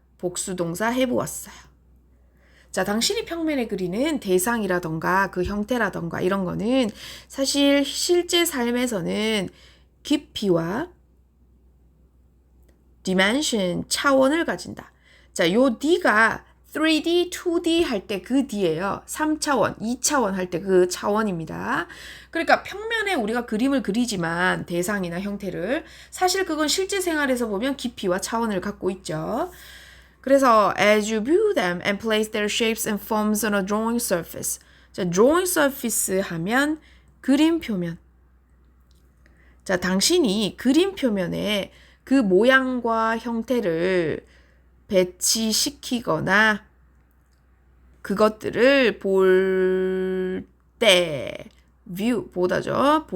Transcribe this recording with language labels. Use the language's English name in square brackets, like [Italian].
[Korean] 복수 동사 have 왔어요. 자, 당신이 평면에 그리는 대상이라던가 그 형태라던가 이런 거는 사실 실제 삶에서는 깊이와 dimension, 차원을 가진다. 자, 요 D가 3D, 2D 할 때 그 D예요. 3차원, 2차원 할 때 그 차원입니다. 그러니까 평면에 우리가 그림을 그리지만 대상이나 형태를 사실 그건 실제 생활에서 보면 깊이와 차원을 갖고 있죠. 그래서 [English] as you view them and place their shapes and forms on a drawing surface. [Korean] 자, [English] drawing surface [Korean] 하면 그림 표면. 자, 당신이 그림 표면에 그 모양과 형태를 배치시키거나 그것들을 볼 때, view, 보다죠.